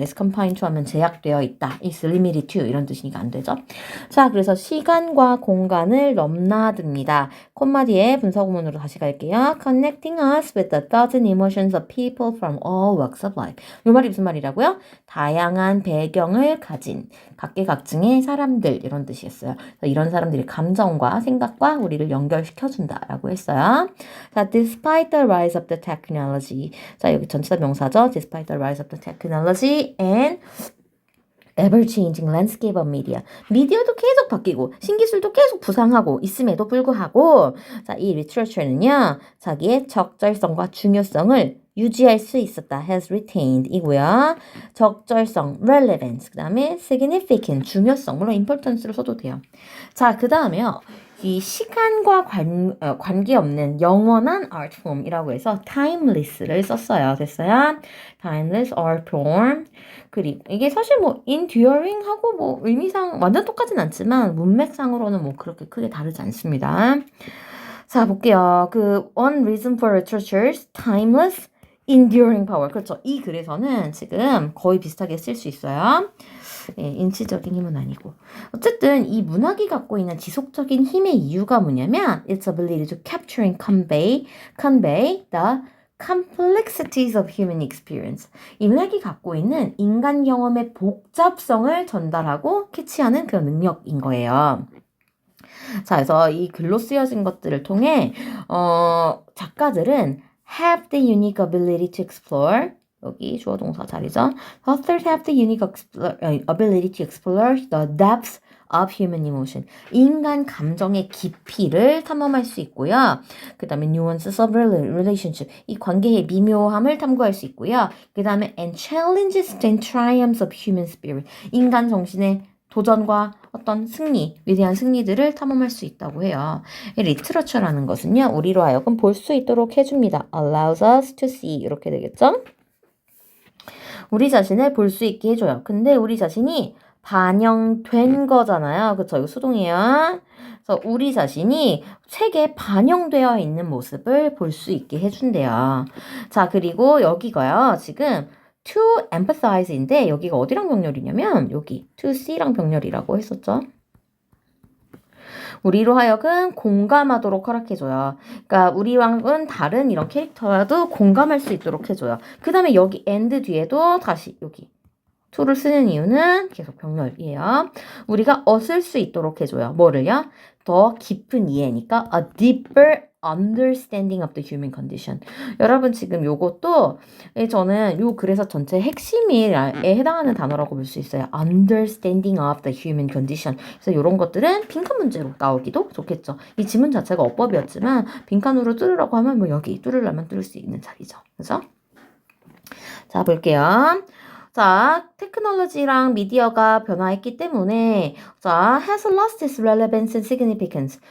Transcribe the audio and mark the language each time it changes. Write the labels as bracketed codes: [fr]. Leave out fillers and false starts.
[en] is confined to [ko] 하면 제약되어 있다. [en] is limited to [ko] 이런 뜻이니까 안 되죠. 자, 그래서 시간과 공간을 넘나듭니다. 콤마 뒤에 분사구문으로 다시 갈게요. [en] connecting us with the thoughts and emotions of people from all walks of life. [ko] 이 말이 무슨 말이라고요? 다양한 배경을 가진 각계각층의 사람들 이런 뜻이었어요. 이런 사람들의 감정과 생각과 우리를 연결시켜준다라고 했어요. [en] 자, despite the rise of the technology. 자, [ko] 여기 전치사 명사죠. [en] despite the rise of the technology and ever-changing landscape of media. [ko] 미디어도 계속 바뀌고 신기술도 계속 부상하고 있음에도 불구하고 자, 이 literature는요. 자기의 적절성과 중요성을 유지할 수 있었다. [en] has retained [ko] 이고요. 적절성, relevance, 그 다음에 significant, 중요성, 물론 importance로 써도 돼요. 자, 그 다음에요. 이 시간과 관계없는 영원한 art form이라고 해서 timeless를 썼어요. [en] 됐어요? timeless art form. [ko] 그리고 이게 사실 뭐 enduring 하고 뭐 의미상 완전 똑같진 않지만 문맥상으로는 뭐 그렇게 크게 다르지 않습니다. 자, 볼게요. [en] 그 one reason for literature's timeless enduring power. [ko] 그렇죠. 이 글에서는 지금 거의 비슷하게 쓸 수 있어요. 예, 인치적인 힘은 아니고. 어쨌든 이 문학이 갖고 있는 지속적인 힘의 이유가 뭐냐면 [en] its ability to capture and convey the complexities of human experience. [ko] 이 문학이 갖고 있는 인간 경험의 복잡성을 전달하고 캐치하는 그런 능력인 거예요. 자, 그래서 이 글로 쓰여진 것들을 통해 작가들은 [en] have the unique ability to explore [ko] 여기 주어 동사 자리죠. [en] Authors have the unique ability to explore the depths of human emotion. [ko] 인간 감정의 깊이를 탐험할 수 있고요. [en] 그 다음에 nuances of relationship. [ko] 이 관계의 미묘함을 탐구할 수 있고요. [en] 그 다음에 and challenges and triumphs of human spirit. [ko] 인간 정신의 도전과 어떤 승리, 위대한 승리들을 탐험할 수 있다고 해요. 이 리트러처라는 것은요, 우리로 하여금 볼 수 있도록 해줍니다. [en] allows us to see. 이렇게 되겠죠? [ko] 우리 자신을 볼 수 있게 해줘요. 근데 우리 자신이 반영된 거잖아요. 그쵸? 이거 수동이에요. 그래서 우리 자신이 책에 반영되어 있는 모습을 볼 수 있게 해준대요. 자, 그리고 여기가요. 지금 to empathize인데 여기가 어디랑 병렬이냐면 여기 to see랑 병렬이라고 했었죠. 우리로 하여금 공감하도록 허락해줘요. 그러니까 우리랑은 다른 이런 캐릭터라도 공감할 수 있도록 해줘요. 그 다음에 여기 and 뒤에도 다시 여기 to를 쓰는 이유는 계속 병렬이에요. 우리가 얻을 수 있도록 해줘요. 뭐를요? 더 깊은 이해니까 [en] a deeper understanding of the human condition. [ko] 여러분 지금 요것도 저는 요 글에서 전체 핵심에 해당하는 단어라고 볼 수 있어요. [en] understanding of the human condition. [ko] 그래서 이런 것들은 빈칸 문제로 나오기도 좋겠죠. 이 지문 자체가 어법이었지만 빈칸으로 뚫으라고 하면 뭐 여기 뚫으려면 뚫을 수 있는 자리죠. 그래서 자 볼게요. 자, 테크놀로지랑 미디어가 변화했기 때문에 자, [en] has lost its relevance and significance.